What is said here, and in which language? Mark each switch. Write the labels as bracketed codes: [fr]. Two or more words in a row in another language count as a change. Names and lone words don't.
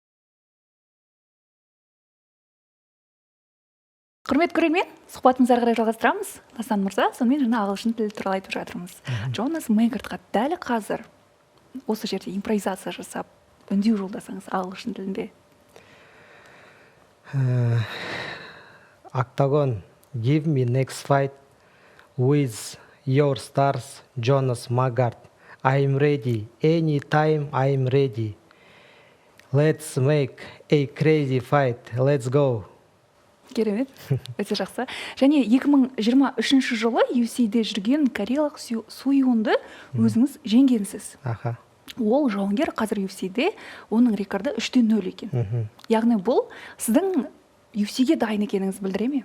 [kk] Құрметті көрермен, сұхбатымызды ары қарай жалғастырамыз. Дастан мырза, сонымен жаңа ағылшын тілі туралы айтып жатырмыз. Джонас Мейгартқа дәл қазір осы жерде импровизация жасап, үндеу жолдасаңыз ағылшын тілінде. [en] Octagon, give me next fight with your stars, Jonas Magart. I'm ready. Anytime I'm ready. Let's make a crazy fight. Let's go. [kk] Керемет, өте жақсы. Және 2023 жылы UFC-де жүрген кореялық Суйонды өзіңіз жеңгенсіз. Аха. Ол жауынгер қазір UFC-де, оның рекорды 3-0 екен. Яғни бұл сіздің UFC-ге дайын екеніңіз білдіре ме?